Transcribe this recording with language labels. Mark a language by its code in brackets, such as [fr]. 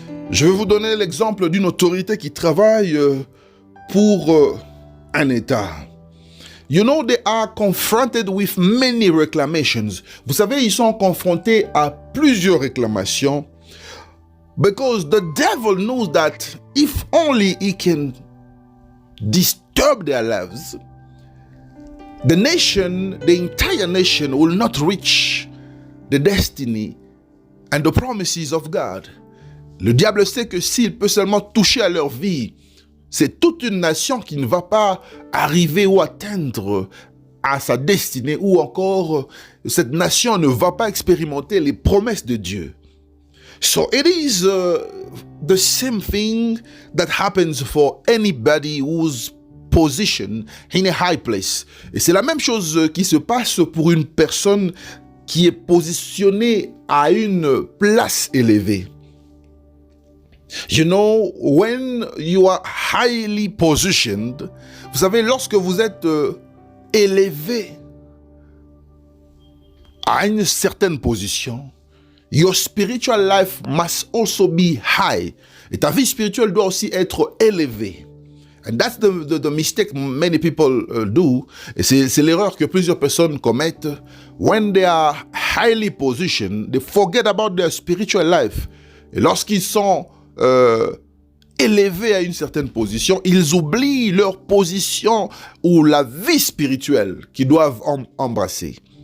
[fr] Je vais vous donner l'exemple d'une autorité qui travaille pour un État. [en] You know, they are confronted with many reclamations. [fr] Vous savez, ils sont confrontés à plusieurs réclamations. [en] Because the devil knows that if only he can disturb their lives, the entire nation will not reach the destiny and the promises of God. [fr] Le diable sait que s'il peut seulement toucher à leur vie, c'est toute une nation qui ne va pas arriver ou atteindre à sa destinée, ou encore cette nation ne va pas expérimenter les promesses de Dieu. [en] So it is the same thing that happens for anybody who's positioned in a high place. [fr] Et c'est la même chose qui se passe pour une personne qui est positionnée à une place élevée. [en] You know, when you are highly positioned, [fr] vous savez, lorsque vous êtes élevé à une certaine position, [en] your spiritual life must also be high. [fr] Et ta vie spirituelle doit aussi être élevée. [en] And that's the mistake many people do. [fr] Et c'est l'erreur que plusieurs personnes commettent. [en] When they are highly positioned, they forget about their spiritual life. [fr] Et lorsqu'ils sont élevés à une certaine position, ils oublient leur position ou la vie spirituelle qu'ils doivent embrasser.